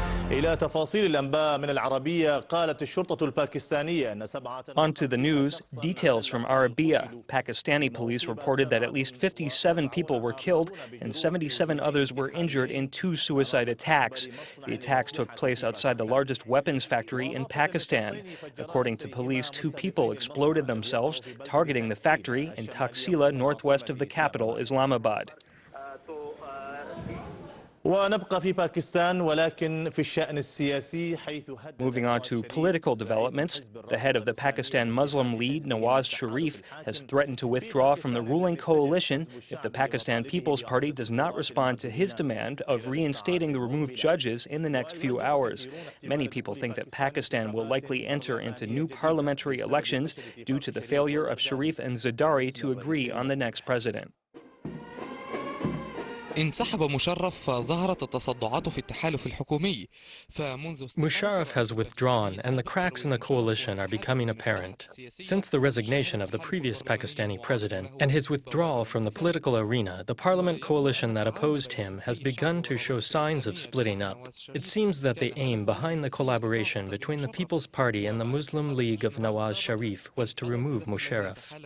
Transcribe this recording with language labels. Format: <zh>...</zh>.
<ar>إلى تفاصيل الأنباء من العربية قالت الشرطة الباكستانية أن 7</ar> <en>On to the news. Details from Arabiya. Pakistani police reported that at least 57 people were killed and 77 others were injured in 2 suicide attacks. The attacks took place outside the largest weapons factory in Pakistan. According to police, 2 people exploded themselves, targeting the factory in Taxila, northwest of the capital, Islamabad.</en> <ar>ونبقى في باكستان ولكن في الشأن السياسي حيث</ar> <en>Moving on to political developments, the head of the Pakistan Muslim League, Nawaz Sherif, has threatened to withdraw from the ruling coalition if the Pakistan People's Party does not respond to his demand of reinstating the removed judges in the next few hours. Many people think that Pakistan will likely enter into new parliamentary elections due to the failure of Sherif and Zardari to agree on the next president.</en> <ar>انسحب مشرف فظهرت التصدعات في التحالف الحكومي فمنذ</ar> <en>Musharraf has withdrawn, and the cracks in the coalition are becoming apparent. Since the resignation of the previous Pakistani president and his withdrawal from the political arena, the parliament coalition that opposed him has begun to show signs of splitting up. It seems that the aim behind the collaboration between the People's Party and the Muslim League of Nawaz Sharif was to remove Musharraf.</en>